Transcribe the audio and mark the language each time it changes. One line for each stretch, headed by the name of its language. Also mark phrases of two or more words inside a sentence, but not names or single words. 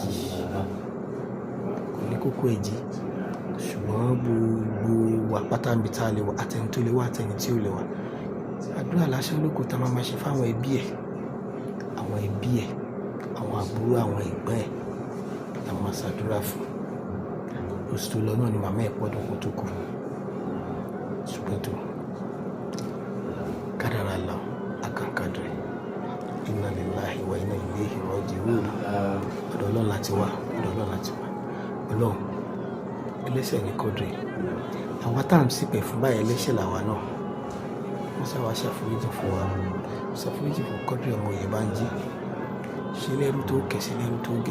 Yoruba: ẹ̀jì ṣùgbọ́n gbogbo wa pátá níbi tá a lè wà àtẹni tó lè wà àtẹni tí ò lè wà àdúrà lásán lóko tá a máa ṣe fáwọn ẹbí ẹ̀ àwọn àbúrò àwọn ẹ̀gbọ́n ẹ̀ la máa ṣàdúrà fún oṣù tó lọ náà ni màmá ẹ̀ pọ́dún kó tó kù barakatuh. Kádàrá Allah akan Qudri.
Arabic: إنا لله وإنا إليه راجعون.
Yoruba: Ọ̀dọ̀ Ọlọ́run láti wá, ọ̀dọ̀ Ọlọ́run láti wá. Ọlọ́run ẹlẹ́ṣẹ̀ ni Qudri. Àwa tá à ń ṣìpẹ̀ fún báyìí ẹlẹ́ṣẹ̀ làwa náà. Wọ́n sábà ṣàforíjì fún wa. Ṣàforíjì fún Qudri ọmọ Oyèbánjí. Ṣe lẹ́rú tó kẹ̀, ṣe lẹ́rú tó gẹ̀.